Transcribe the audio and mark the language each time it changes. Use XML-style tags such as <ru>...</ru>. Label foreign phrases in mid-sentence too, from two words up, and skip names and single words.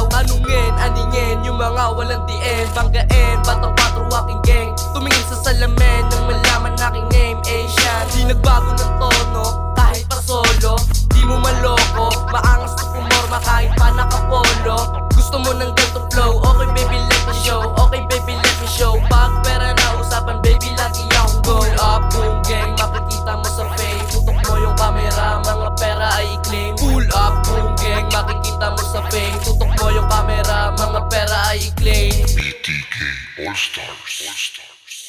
<tl>Tanungin, aningin, yung mga walang diin. Banggain, batang 4 aking gang. Tumingin sa salamin nang malaman aking name, Asian. Di nagbago ng tono, kahit pa solo. Di mo maloko, maangas na pumorma kahit pa nakapolo. Gusto mo ng ganito</tl> <en>flow, okay baby let me show. Okay baby let me show.</en> <tl>Pag pera na usapan baby lagi akong go.</tl> <en>Pull up, boom gang,</en> <tl>makikita mo sa fame. Tutok mo yung camera, mga pera ay i-claim.</tl> <en>Pull up, boom gang,</en> <tl>makikita mo sa fame. Tutok mo yung camera, mga pera ay i-claim. BTK All Stars.</tl>